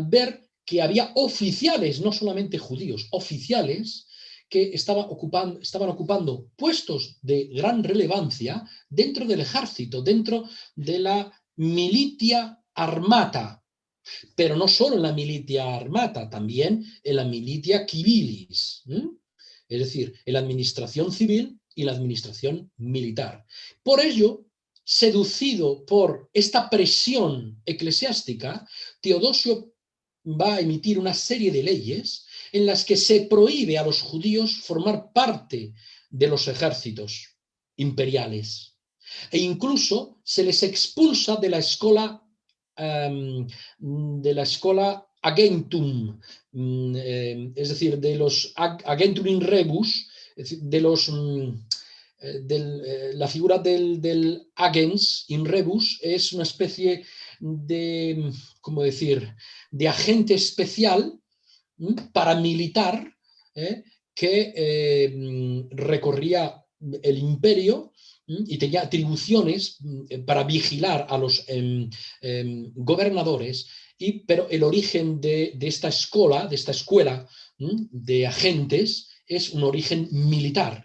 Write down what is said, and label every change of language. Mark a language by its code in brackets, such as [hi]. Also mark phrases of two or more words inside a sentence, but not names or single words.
[es] ver que había oficiales, no solamente judíos, oficiales que estaban ocupando puestos de gran relevancia dentro del ejército, dentro de la [la] militia armata, [es] pero no solo en la [la] militia armata, [es] también en la [la] militia civilis, [es] es decir, en la administración civil y la administración militar. Por ello, seducido por esta presión eclesiástica, Teodosio va a emitir una serie de leyes en las que se prohíbe a los judíos formar parte de los ejércitos imperiales. E incluso se les expulsa de la [la] escola agentum, [es] es decir, de los [la] agentum in rebus, [es] la figura del [la] agens in rebus [es] es una especie de, ¿cómo decir?, de agente especial paramilitar que recorría el imperio y tenía atribuciones para vigilar a los gobernadores, pero el origen de esta escuela de agentes es un origen militar.